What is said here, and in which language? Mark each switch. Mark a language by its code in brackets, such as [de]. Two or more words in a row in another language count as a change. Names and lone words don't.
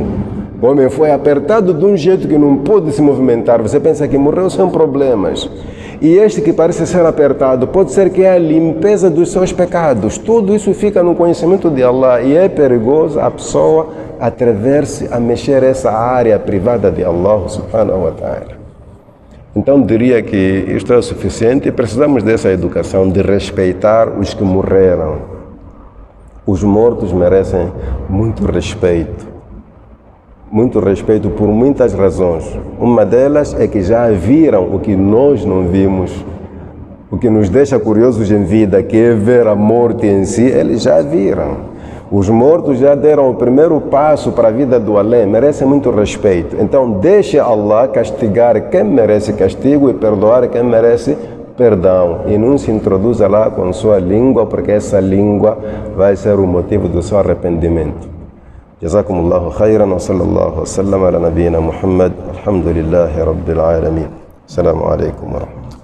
[pt] O homem foi apertado de um jeito que não pôde se movimentar. Você pensa que morreu sem problemas. E este que parece ser apertado, pode ser que é a limpeza dos seus pecados. Tudo isso fica no conhecimento de Allah e é perigoso a pessoa atrever-se a mexer essa área privada de [ar] الله سبحانه وتعالى. [pt] Então diria que isto é o suficiente e precisamos dessa educação de respeitar os que morreram. Os mortos merecem muito respeito por muitas razões. Uma delas é que já viram o que nós não vimos, o que nos deixa curiosos em vida, que é ver a morte em si, eles já viram. Os mortos já deram o primeiro passo para a vida do além, merecem muito respeito. Então deixe Allah castigar quem merece castigo e perdoar quem merece perdão. E não se introduza lá com sua língua, porque essa língua vai ser o motivo do seu arrependimento. [ar] جزاكم الله خيرا وصلى الله وسلم على نبينا محمد الحمد لله رب العالمين السلام عليكم ورحمة الله